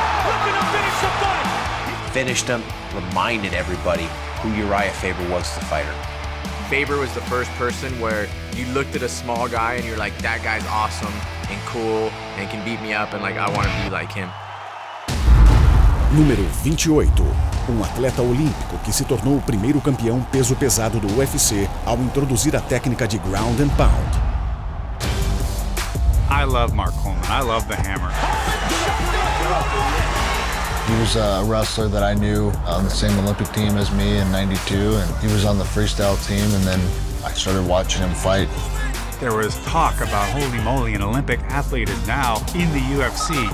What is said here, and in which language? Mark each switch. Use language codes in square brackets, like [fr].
[en] Looking to finish the fight. Finished him, reminded everybody who Uriah Faber was as a fighter. Faber was the first person where you looked at a small guy and you're like, that guy's awesome and cool and can beat me up and like I want to be like him. [pt] Número 28. Atleta olímpico que se tornou o primeiro campeão peso pesado do UFC ao introduzir a técnica de ground and pound. [en] I love Mark Coleman. I love the hammer. He was a wrestler that I knew on the same Olympic team as me in '92, and he was on the freestyle team, and then I started watching him fight. There was talk about, holy moly, an Olympic athlete is now in the UFC.